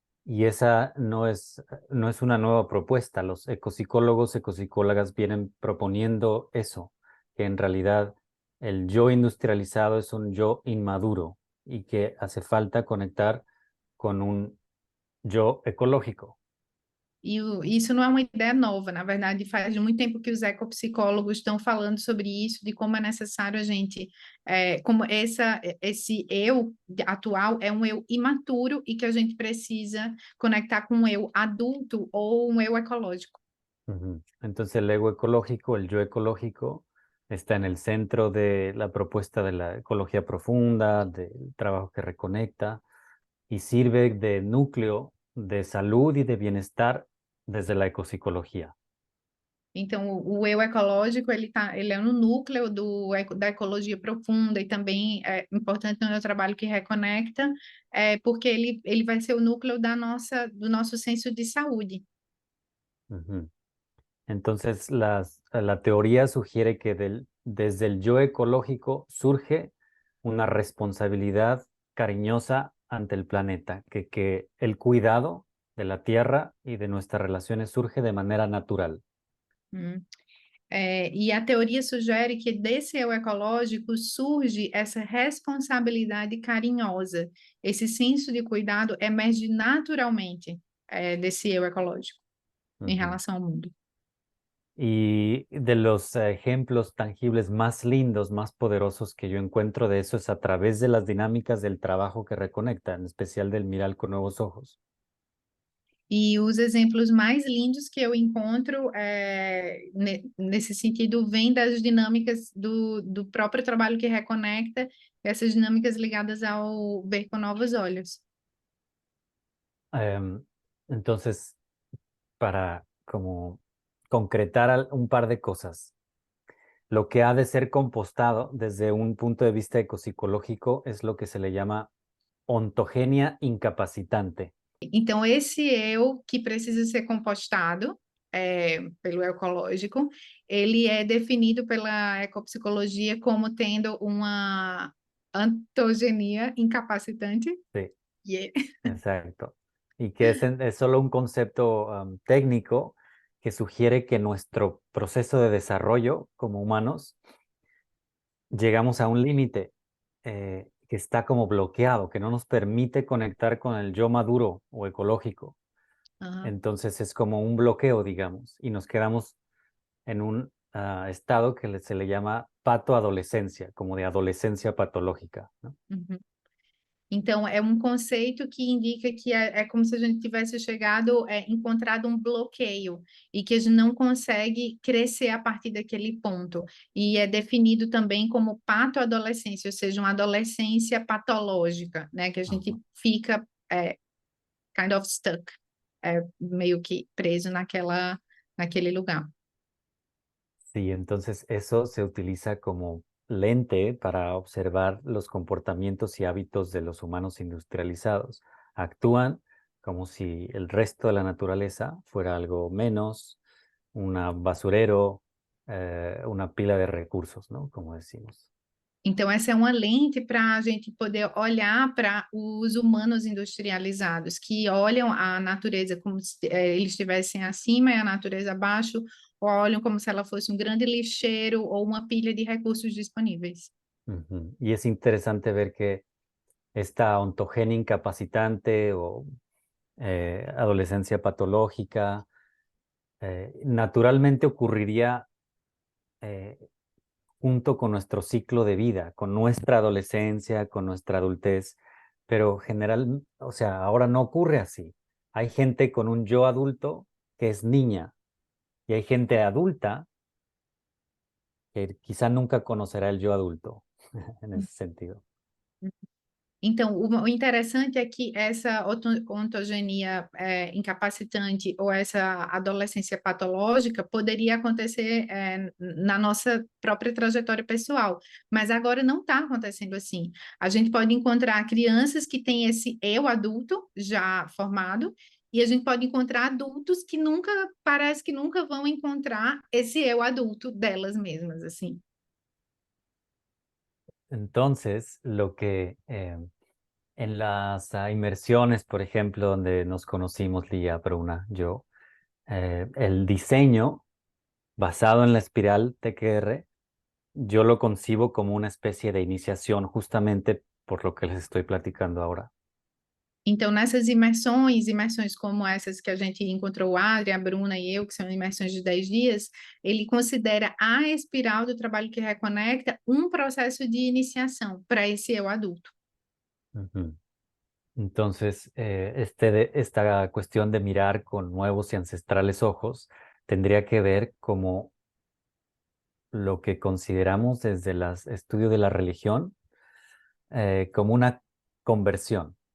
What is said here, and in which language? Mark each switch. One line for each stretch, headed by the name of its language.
Spanish: Y esa no es una nueva propuesta. Los ecopsicólogos, ecopsicólogas vienen proponiendo eso, que en realidad el yo industrializado es un yo inmaduro y que hace falta conectar con un yo ecológico.
Portuguese: E isso não é uma ideia nova, na verdade, faz muito tempo que os ecopsicólogos estão falando sobre isso, de como é necessário a gente, como esse eu atual é um eu imaturo e que a gente precisa conectar com um eu adulto ou um eu ecológico.
Spanish: Entonces el ego ecológico, el yo ecológico, está en el centro de la propuesta de la ecología profunda, del trabajo que reconecta y sirve de núcleo de salud y de bienestar desde la ecopsicología.
Portuguese: Então, o eu ecológico, ele é no núcleo da ecologia profunda e também é importante no meu trabalho que reconecta, porque ele vai ser o núcleo do nosso senso de saúde.
Spanish: Entonces, la teoría sugiere que desde el yo ecológico surge una responsabilidad cariñosa ante el planeta, que el cuidado de la tierra y de nuestras relaciones surge de manera natural.
Portuguese: E a teoria sugere que desse eu ecológico surge essa responsabilidade carinhosa, esse senso de cuidado emerge naturalmente desse eu ecológico em relação ao mundo.
Spanish: Y de los ejemplos tangibles más lindos, más poderosos que yo encuentro de eso es a través de las dinámicas del trabajo que reconecta, en especial del mirar con nuevos ojos.
Portuguese: E os exemplos mais lindos que eu encontro nesse sentido vêm das dinâmicas do próprio trabalho que reconecta, essas dinâmicas ligadas ao ver com novos olhos.
Spanish: Entonces, para como concretar un par de cosas, lo que ha de ser compostado desde un punto de vista ecopsicológico es lo que se le llama ontogenia incapacitante.
Portuguese: Então, esse eu que precisa ser compostado pelo ecológico, ele é definido pela ecopsicologia como tendo uma ontogenia incapacitante.
Spanish: Sí,
English: Yeah.
Spanish: exacto. Y que es solo un concepto técnico que sugiere que nuestro proceso de desarrollo como humanos llegamos a un límite que está como bloqueado, que no nos permite conectar con el yo maduro o ecológico. Entonces es como un bloqueo, digamos, y nos quedamos en un estado que se le llama patoadolescencia, como de adolescencia patológica, ¿no?
Portuguese: Então, é um conceito que indica que é como se a gente tivesse encontrado um bloqueio e que a gente não consegue crescer a partir daquele ponto. E é definido também como patoadolescência, ou seja, uma adolescência patológica, né? Que a gente fica
English: kind of stuck,
Portuguese: meio que preso naquele lugar.
Spanish: Sí, entonces eso se utiliza como lente para observar los comportamientos y hábitos de los humanos industrializados. Actúan como si el resto de la naturaleza fuera algo menos, un basurero, una pila de recursos, ¿no? Como decimos.
Portuguese: Então, essa é uma lente para a gente poder olhar para os humanos industrializados, que olham a natureza como se eles estivessem acima e a natureza abaixo, olham como se ela fosse um grande lixeiro ou uma pilha de recursos disponíveis. Ujú.
Spanish: Y es interesante ver que esta ontogenia incapacitante o adolescencia patológica naturalmente ocurriría eh, junto con nuestro ciclo de vida, con nuestra adolescencia, con nuestra adultez, pero o sea, ahora no ocurre así. Hay gente con un yo adulto que es niña y hay gente adulta que quizá nunca conocerá el yo adulto en ese sentido.
Portuguese: Então, o interessante é que essa ontogenia incapacitante ou essa adolescência patológica poderia acontecer na nossa própria trajetória pessoal, mas agora não está acontecendo assim. A gente pode encontrar crianças que têm esse eu adulto já formado, e a gente pode encontrar adultos que parece que nunca vão encontrar esse eu adulto delas mesmas, assim.
Spanish: Entonces, lo que en las inmersiones, por ejemplo, donde nos conocimos, Lía, Bruna, yo, el diseño basado en la espiral TQR, yo lo concibo como una especie de iniciación justamente por lo que les estoy platicando ahora.
Portuguese: Então, nessas imersões como essas que a gente encontrou, o Adri, a Bruna e eu, que são imersões de 10 dias, ele considera a espiral do trabalho que reconecta um processo de iniciação para esse eu adulto. Ujú.
Spanish: Entonces, esta cuestión de mirar con nuevos y ancestrales ojos tendría que ver como lo que consideramos desde el estudio de la religión como una conversión.